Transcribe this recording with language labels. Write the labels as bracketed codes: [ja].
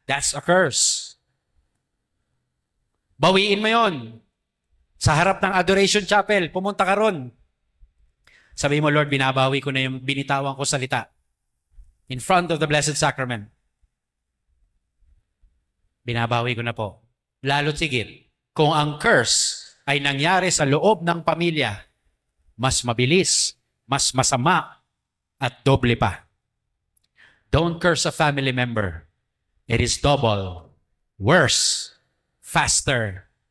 [en] That's a curse. [tl] Bawiin mo yon. Sa harap ng Adoration Chapel, pumunta ka ron. Sabihin mo, Lord, binabawi ko na yung binitawan ko salita. [en] In front of the Blessed Sacrament. [tl] Binabawi ko na po. Lalo't sigit, kung ang curse ay nangyari sa loob ng pamilya, mas mabilis, mas masama, at doble pa. [en] Don't curse a family member. It is double, worse, faster.